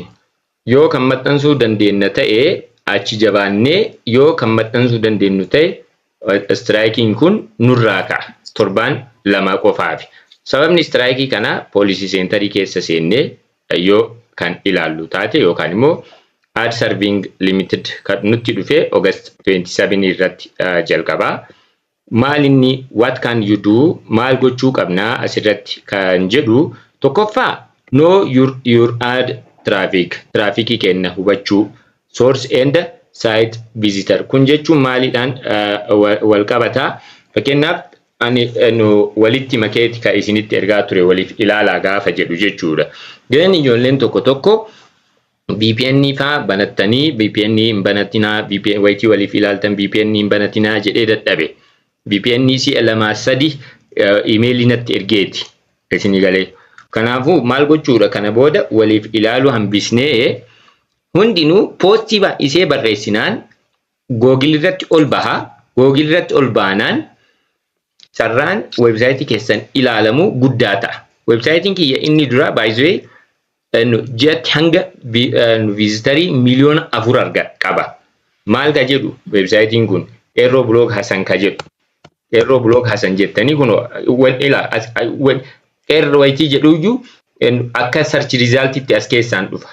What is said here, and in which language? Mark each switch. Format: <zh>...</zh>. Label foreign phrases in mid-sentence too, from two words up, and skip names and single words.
<om>Yoo kan maxxansuu dandeenya ta'e achi jabaannee yoo kan maxxansuu dandeenyu ta'e striking kun nurraa ka'a. Torban 2 qofaaf. Sababni strike kana</om> <en>policy center</en> <om>keessa seennee yoo kan ilaallu taate yookaan immoo</om> <en>ad serving limited</en> <om>kan nutti dhufe August 27 irratti jalqaba. Maal inni</om> <en>what can you do</en> <om>maal gochuu qabnaa asirratti kan jedhu tokkoffaa</om> <en>know your ad traffic</en> <om>kenna hubachuu</om> <en>source and site visitor</en> <om>kun jechuun maaliidhaan wal qabataa fakkeenyaaf ani walitti makeeti ka isinitti ergaa ture waliif ilaalaa gaafa jedhu jechuudha. Gani ijoolleen tokko VPN fa banattanii VPN hin banatinaa VPN wayitii waliif ilaaltan VPN hin banatinaa jedhee dadhabe. VPN si lama sadi email natti ergeeti isinii galee. Kanaafuu maal gochuudha kana booda waliif ilaalu hambisnee hundinuu poostii isee barreessinaan Google irratti ol baha. Google irratti ol baanaan sarraan website keessan ilaalamu guddaa ta'a. Website kiyya inni dura</om> <en>by the way</en> <om>jet hanga visitorii miliyoona 4 arga qaba. Maal ka jedhu website kun Aero Blog Hasan ka jedhu. Aero Blog Hasan jettanii kun wayitii jedhuyyuu akka</om> <en>search result</en> <om>itti as keessaan dhufa.</om>